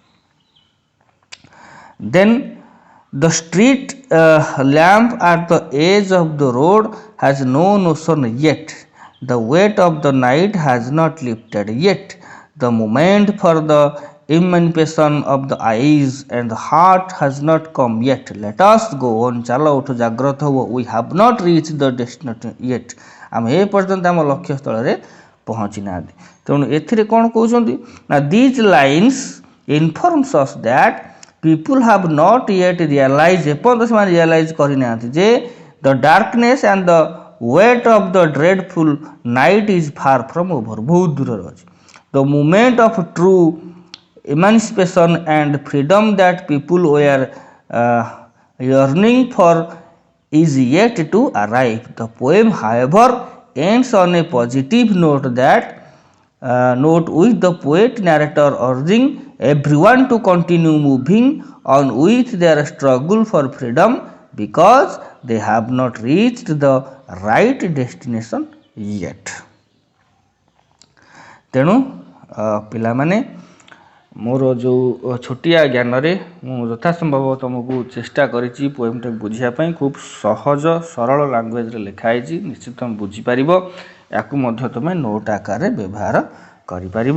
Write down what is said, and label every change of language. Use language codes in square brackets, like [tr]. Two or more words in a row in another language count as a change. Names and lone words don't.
[en] Then the street lamp at the edge of the road has no notion yet. The weight of the night has not lifted yet. The moment for the emancipation of the eyes and the heart has not come yet. Let us go on. [or] ଚାଲ ଉଠ ଜାଗ୍ରତ ହେବ. [en] We have not reached the destination yet. [or] ଆମେ ଏ ପର୍ଯ୍ୟନ୍ତ ଆମ ଲକ୍ଷ୍ୟସ୍ଥଳରେ ପହଞ୍ଚି ନାହାନ୍ତି. ତେଣୁ ଏଥିରେ କ'ଣ କହୁଛନ୍ତି ନା [en] these lines informs us that people have not yet realized, [or] ଏପର୍ଯ୍ୟନ୍ତ ସେମାନେ ରିଅଲାଇଜ୍ କରିନାହାନ୍ତି ଯେ [en] the darkness and the weight of the dreadful night is far from over. [or] ବହୁତ ଦୂରରେ ଅଛି. [en] The moment of true emancipation and freedom that people were yearning for is yet to arrive. The poem, however, ends on a positive note with the poet narrator urging everyone to continue moving on with their struggle for freedom because they have not reached the right destination yet. [or] ତେଣୁ ପିଲାମାନେ ମୋର ଯେଉଁ ଛୋଟିଆ ଜ୍ଞାନରେ ମୁଁ ଯଥାସମ୍ଭବ ତୁମକୁ ଚେଷ୍ଟା କରିଛି ପୋଏମ୍ଟାକୁ ବୁଝିବା ପାଇଁ. ଖୁବ୍ ସହଜ ସରଳ ଲାଙ୍ଗୁଏଜରେ ଲେଖା ହେଇଛି. ନିଶ୍ଚିତ ତୁମେ ବୁଝିପାରିବ. ୟାକୁ ମଧ୍ୟ ତୁମେ ନୋଟ୍ ଆକାରରେ ବ୍ୟବହାର କରିପାରିବ.